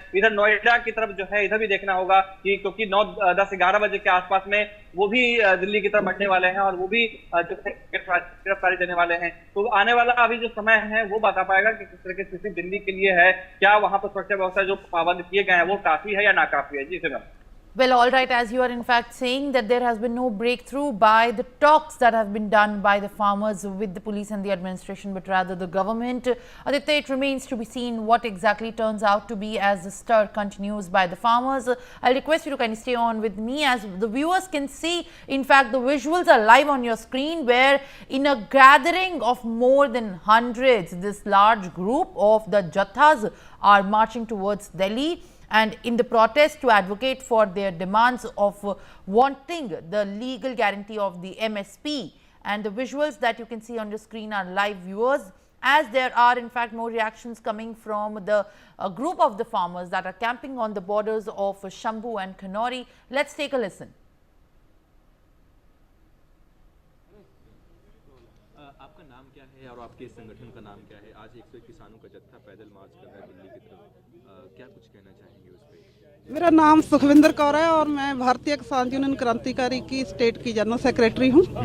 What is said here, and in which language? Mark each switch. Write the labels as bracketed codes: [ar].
[hi] इधर नोएडा की तरफ जो है इधर भी देखना होगा कि क्योंकि 9, 10, 11 बजे के आसपास में वो भी दिल्ली की तरफ बढ़ने वाले हैं और वो भी जो है गिरफ्तारी देने वाले हैं। तो आने वाला अभी जो समय है वो बता पाएगा कि किस तरह की स्थिति दिल्ली के लिए है, क्या वहां पर सुरक्षा व्यवस्था जो पाबंद किए गए हैं वो काफी है या नाकाफी है। जी sir. [en] Well, all right, as you are in fact saying that there has been no breakthrough by the talks that have been done by the farmers with the police and the administration, but rather the government. Aditya, it remains to be seen what exactly turns out to be as the stir continues by the farmers. I'll request you to kindly stay on with me as the viewers can see. In fact, the visuals are live on your screen where in a gathering of more than hundreds, this large group of the Jathas are marching towards Delhi, and in the protest to advocate for their demands of wanting the legal guarantee of the MSP. And the visuals that you can see on your screen are live, viewers, as there are in fact more reactions coming from the group of the farmers that are camping on the borders of Shambhu and Kanori. Let's take a listen. [hi] आपका नाम क्या है और आपके संगठन का नाम क्या है? आज 101 किसानों का जत्था पैदल मार्च कर रहा है दिल्ली की तरफ, क्या कुछ कहना चाहेंगे उस पर? मेरा नाम सुखविंदर कौर है और मैं भारतीय किसान यूनियन क्रांतिकारी की स्टेट की जनरल सेक्रेटरी हूं।